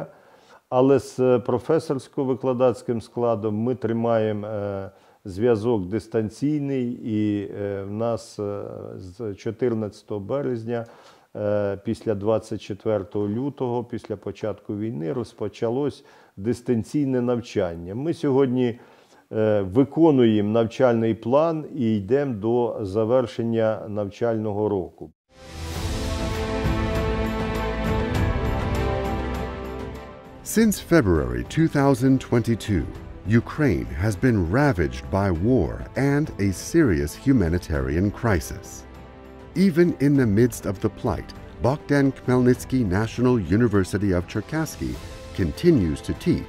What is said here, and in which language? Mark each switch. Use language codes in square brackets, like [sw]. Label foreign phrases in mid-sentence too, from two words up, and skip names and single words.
[uk] Але з професорсько-викладацьким складом ми тримаємо зв'язок дистанційний, і в нас з 14 березня, після 24 лютого, після початку війни, розпочалось дистанційне навчання. Ми сьогодні виконуємо навчальний план і йдемо до завершення навчального року. [en] Since February 2022, Ukraine has been ravaged by war and a serious humanitarian crisis. Even in the midst of the plight, Bogdan Khmelnytsky National University of Cherkasky continues to teach.